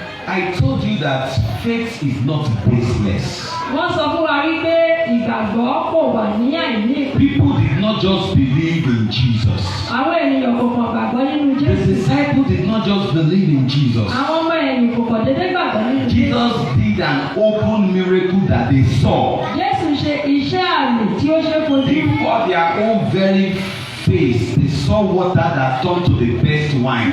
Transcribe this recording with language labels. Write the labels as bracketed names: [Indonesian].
[English] I told you that faith is not baseless. [Yoruba] Wọ́n sọ fún wa wípé ìgbàgbọ́ kò wà ní àìní ìpín. [English] People did not just believe in Jesus. [Yoruba] Àwọn ènìyàn kò kàn gbàgbọ́ nínú Jésù. [English] The disciples did not just believe in Jesus. [Yoruba] Àwọn ọmọ ẹ̀yìn kò kàn déédéé gbàgbọ́ nínú Jésù. [English] Jesus did an open miracle that they saw. [Yoruba] Jésù ṣe iṣẹ́ àmì tí ó ṣe fojú. [English] Before their own very face, they saw water that turned to the best wine.